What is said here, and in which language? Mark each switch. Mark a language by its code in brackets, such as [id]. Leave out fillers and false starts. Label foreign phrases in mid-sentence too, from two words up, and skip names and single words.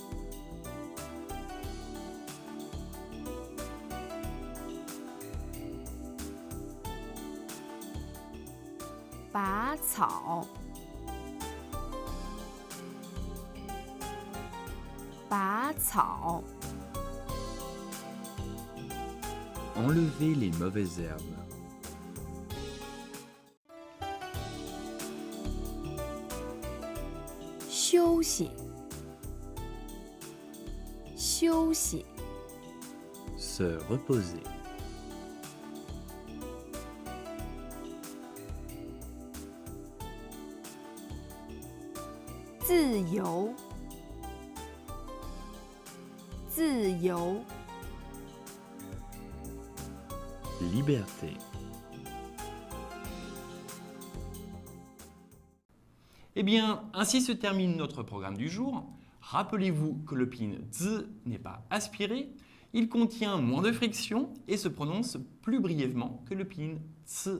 [zh] 拔草 拔草 [fr] Enlever les mauvaises herbes. [zh] 休息休息 [fr] Se reposer. [zh] 自由自由 [fr] Liberté. Eh bien, ainsi se termine notre programme du jour. Rappelez-vous que le pin z n'est pas aspiré, il contient moins de friction et se prononce plus brièvement que le pin ts.